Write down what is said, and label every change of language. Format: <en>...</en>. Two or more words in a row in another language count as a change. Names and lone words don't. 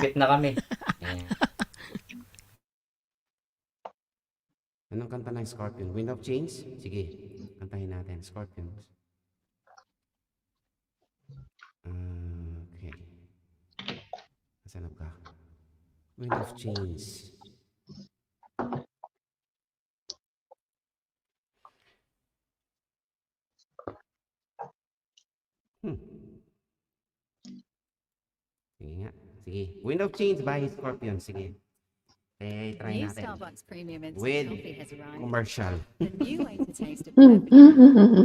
<tl>mag-quit na kami. Yan. Anong kanta ng Scorpion? Wind of Change? Sige, kantahin natin. Scorpions. Okay. Nasaan ka? Wind of Change. Sige nga. Sige. Wind of Change by Scorpion. Sige. Okay, try</tl> <en>New</en> <tl>natin.</tl> <en>Starbucks Premium Instant With Coffee has arrived. commercial. The new way to taste a perfect</en>